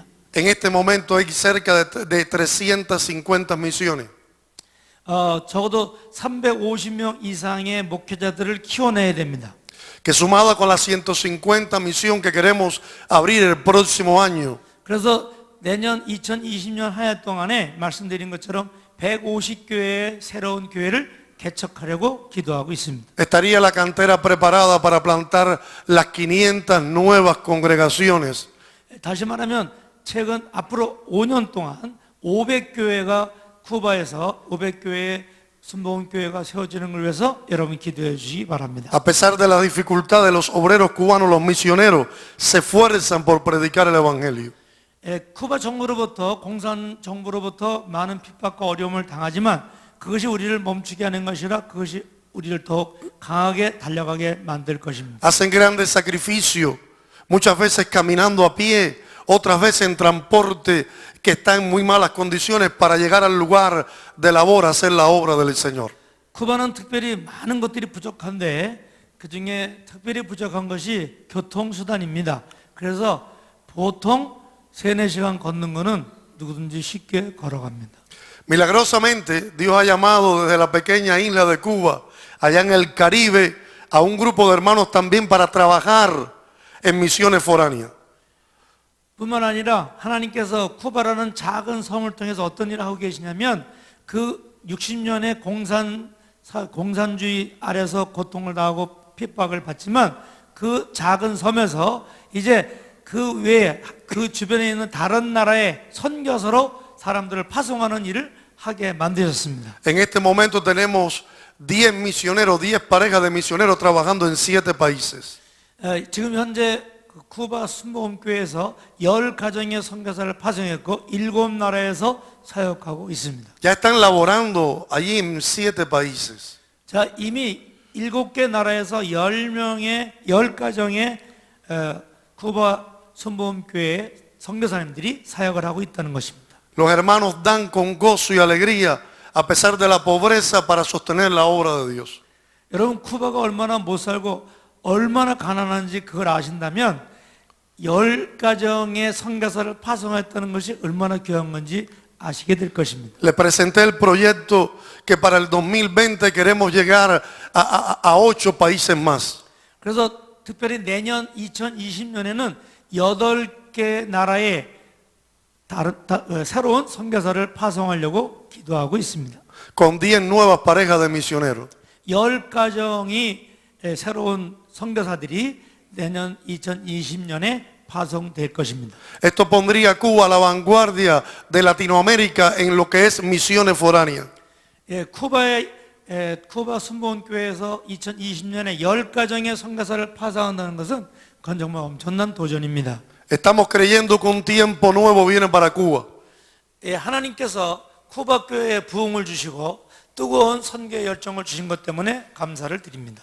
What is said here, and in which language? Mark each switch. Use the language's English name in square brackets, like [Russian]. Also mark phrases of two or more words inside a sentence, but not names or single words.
[Spanish] En este momento hay cerca de 350 misiones. [Korean] 적어도 350명 이상의 목회자들을 키워내야 됩니다. [Spanish] Que sumada con las 150 misión que queremos abrir el próximo año. [Korean] 그래서 내년 2020년 한 해 동안에 말씀드린 것처럼 150교회의 새로운 교회를 개척하려고 기도하고 있습니다. [Spanish] Estaría la cantera preparada para plantar las 500 nuevas congregaciones. [Korean] 다시 말하면 최근 앞으로 5년 동안 500교회가 쿠바에서 500교회의 순복음교회가 세워지는 걸 위해서 여러분 기도해 주시기 바랍니다. [Spanish] A pesar de la dificultad de los obreros cubanos, los misioneros se esfuerzan por predicar el evangelio. [Korean] 쿠바 정부로부터 공산 정부로부터 많은 핍박과 어려움을 당하지만 그것이 우리를 멈추게 하는 것이라 그것이 우리를 더욱 강하게 달려가게 만들 것입니다. [Spanish] Hacen grandes sacrificios, muchas veces caminando a pie, otras veces en transporte que está en muy malas condiciones para llegar al lugar de labor a hacer la obra del Señor. [Korean] 쿠바는 특별히 많은 것들이 부족한데 그 중에 특별히 부족한 것이 교통수단입니다. 그래서 보통 3-4시간 걷는 거는 누구든지 쉽게 걸어갑니다. [Spanish] Milagrosamente, Dios ha llamado desde la pequeña isla de Cuba, allá en el Caribe, a un grupo de hermanos también para trabajar en misiones foráneas. [Korean] 뿐만 아니라 하나님께서 쿠바라는 작은 섬을 통해서 어떤 일을 하고 계시냐면 그 60년의 공산주의 아래서 고통을 당하고 핍박을 받지만 그 작은 섬에서 이제 그 외에 그 주변에 있는 다른 나라의 선교사로 사람들을 파송하는 일을 하게 만드셨습니다. [Spanish] En este momento tenemos 10 misioneros, 10 parejas de misioneros trabajando en 7 países. [Korean] 지금 현재 그 쿠바 순복음교회에서 10가정의 선교사를 파송했고 7나라에서 사역하고 있습니다. [Spanish] Ya están laborando allí en 7 países. [Korean] 자, 이미 7개 나라에서 10가정의 쿠바 순복음교회 선교사님들이 사역을 하고 있다는 것입니다. [Spanish] Los hermanos dan con gozo y alegría a pesar de la pobreza para sostener la obra de Dios. [Korean] 여러분 쿠바가 얼마나 못 살고 얼마나 가난한지 그걸 아신다면 10가정의 선교사를 파송했다는 것이 얼마나 귀한 건지 아시게 될 것입니다. [Spanish] Le presenté el proyecto que para el 2020 queremos llegar a 8 países más. [Korean] 그래서 특별히 내년 2020년에는 8개 나라에 새로운 선교사를 파송하려고 기도하고 있습니다. [Spanish] Con 10 nuevas parejas de misioneros. [Korean] 10가정이 새로운 선교사들이 내년 2020년에 파송될 것입니다. [Spanish] Esto pondría a Cuba a la vanguardia de Latinoamérica en lo que es misiones foráneas. [Korean] 쿠바 순복음교회에서 2020년에 10가정의 선교사를 파송한다는 것은 그건 정말 엄청난 도전입니다. [Spanish] Estamos creyendo que un tiempo nuevo viene para Cuba. [Korean] 하나님께서 쿠바 교회에 부흥을 주시고 뜨거운 선교의 열정을 주신 것 때문에 감사를 드립니다.